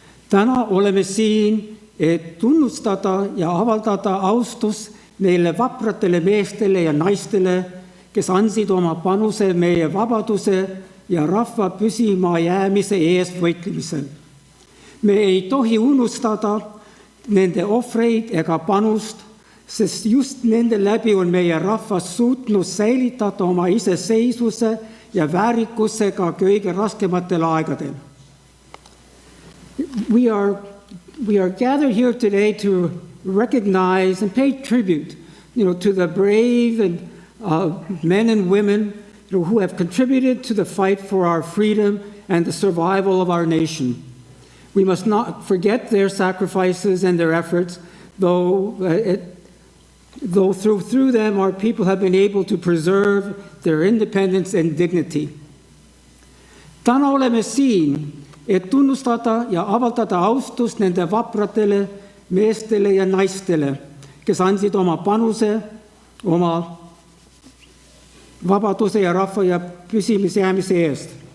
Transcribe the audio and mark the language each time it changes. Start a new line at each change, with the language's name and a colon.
Estonian: Täna oleme siin, et tunnustada ja avaldada austus neile vapratele meestele ja naistele, kes andsid oma panuse meie vabaduse ja rahva püsima jäämise eest võitlemisel. Me ei tohi unustada nende ohvreid ega panust, sest just nende läbi on meie rahvas suutnud säilitada oma iseseisvuse ja väärikusega kõige raskematel aegadel.
English: We are gathered here today to recognize and pay tribute, to the brave and men and women who have contributed to the fight for our freedom and the survival of our nation. We must not forget their sacrifices and their efforts, though through them our people have been able to preserve their independence and dignity.
Estonian: Täna oleme siin, et tunnustada ja avaldada austust nende vapratele meestele ja naistele, kes andsid oma panuse, oma vabaduse ja rahva ja püsimise jäämise eest.